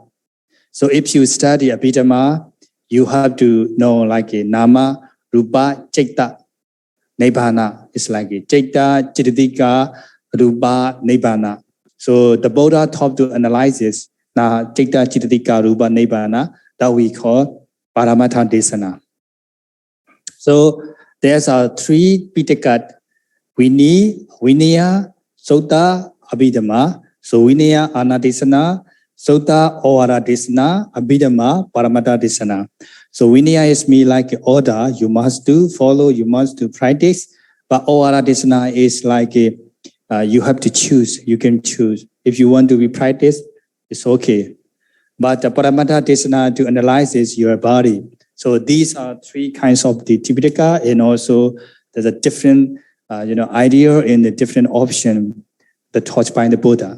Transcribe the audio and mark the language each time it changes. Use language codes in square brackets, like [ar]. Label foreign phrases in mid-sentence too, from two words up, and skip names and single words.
[en] So if you study Abhidhamma, you have to know like a [pi] Nama, Rupa, Citta, Nibbana. [en] It's like a [pi] Citta, Cittatika, Rupa, Nibbana. [en] So the Buddha taught to analyze this. Now, [pi] Citta, Cittatika, Rupa, Nibbana, [en] that we call [pi] Paramata Desana. [en] So there's 3 Pitaka. Vinaya, Sutta, Abhidhamma. So Vinaya, [pi] Ana Desana, [en] Sutta, [pi] Ovara Desana, [en] Abhidhamma, [pi] Paramata Desana. [en] So Vinaya is me like order, you must do, follow, you must do practice. But [pi] Ovara Desana [en] is like you have to choose, you can choose. If you want to be practiced, it's okay. But the [pi] Paramata Desana [en] to analyze is your body. So these are 3 kinds of the Tipitaka, and also there's a different idea and a different option that taught by the Buddha.